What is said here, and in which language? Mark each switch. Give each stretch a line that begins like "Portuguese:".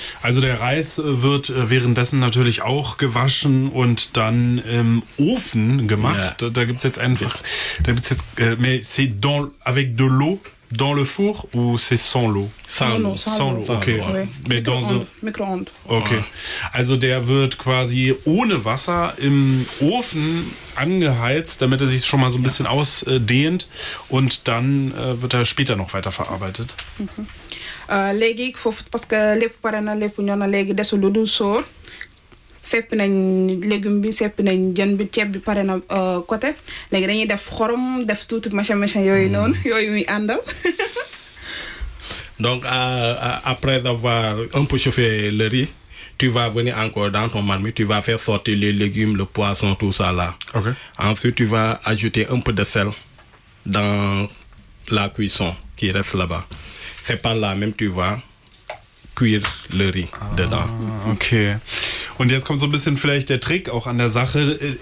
German: Also der Reis wird währenddessen natürlich auch gewaschen und dann im Ofen gemacht. Yeah. Da gibt's jetzt einfach. Da gibt's jetzt.
French: Mais c'est dans avec de l'eau dans le four ou c'est sans l'eau? Sans l'eau. Okay. Oui. Mais dans un micro-ondes. Okay.
German: Also der wird quasi ohne Wasser im Ofen angeheizt, damit er sich schon mal so ein bisschen ausdehnt und dann wird er später noch weiter verarbeitet.
Wolof: Legi parce que lepp parana lepp ñona legi dessu lu du soor. Sepp nañ légume bi, sepp nañ jën bi, tieb bi parana côté. Legi dañuy def xorom, def
French: tout machin
Wolof: yoy non, yoy mi andal.
French: Donc après avoir un peu chauffé le riz, tu vas venir encore dans ton marmite, tu vas faire sortir les légumes, le poisson, tout ça là. Okay. Ensuite, tu vas ajouter un peu de sel dans la cuisson qui reste là-bas. C'est par là même tu vas cuire le riz dedans. Okay.
German: Und jetzt kommt so ein bisschen vielleicht der Trick auch an der Sache.